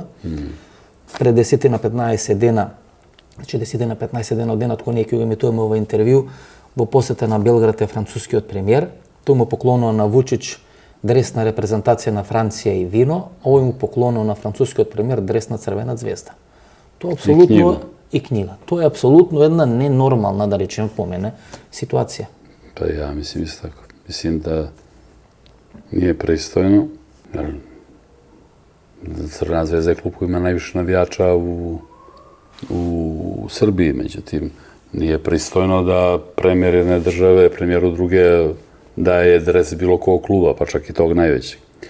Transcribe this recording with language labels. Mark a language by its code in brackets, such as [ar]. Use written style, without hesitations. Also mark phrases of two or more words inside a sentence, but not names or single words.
[mk] Пред 10 на 15 дена, значи 10 на 15 дена од денот кога ние ќе го емитуваме ова интервју, во посета на Белград е францускиот премиер, тој му поклонува на Вучич дрес на репрезентација на Франција и вино, овој му поклонува на францускиот премиер дрес на Црвена звезда. Тоа апсолутно и книга. Тоа е апсолутно една ненормална, да речем, по мене, ситуација. [sr] Па ја мислим исто така. Мислим да nije pristojno Crvena zvezda je klub koji ima najviše navijača u Srbiji, međutim, nije pristojno da premijer jedne države, premijeru druge daje dres bilo kog kluba, pa čak i tog najvećeg.